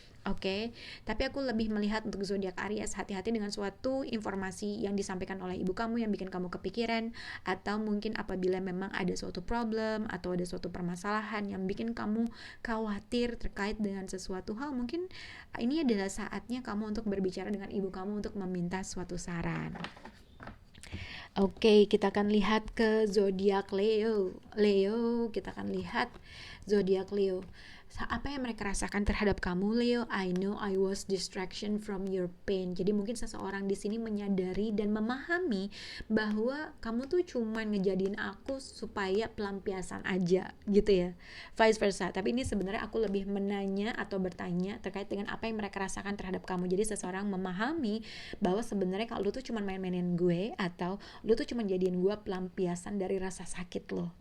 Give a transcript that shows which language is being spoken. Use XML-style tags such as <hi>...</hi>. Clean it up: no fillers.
<id>Oke, tapi aku lebih melihat untuk zodiak Aries, hati-hati dengan suatu informasi yang disampaikan oleh ibu kamu yang bikin kamu kepikiran, atau mungkin apabila memang ada suatu problem atau ada suatu permasalahan yang bikin kamu khawatir terkait dengan sesuatu hal, mungkin ini adalah saatnya kamu untuk berbicara dengan ibu kamu untuk meminta suatu saran. Oke, kita akan lihat ke zodiak Leo. Kita akan lihat zodiak Leo. Apa yang mereka rasakan terhadap kamu, Leo?</id> <en>I know I was distraction from your pain.</en> <id>Jadi mungkin seseorang di sini menyadari dan memahami bahwa kamu tuh cuman ngejadiin aku supaya pelampiasan aja gitu ya, vice versa. Tapi ini sebenarnya aku lebih menanya atau bertanya terkait dengan apa yang mereka rasakan terhadap kamu. Jadi seseorang memahami bahwa sebenarnya kalau lu tuh cuman main-mainin gue, atau lu tuh cuman jadiin gue pelampiasan dari rasa sakit lo.</id>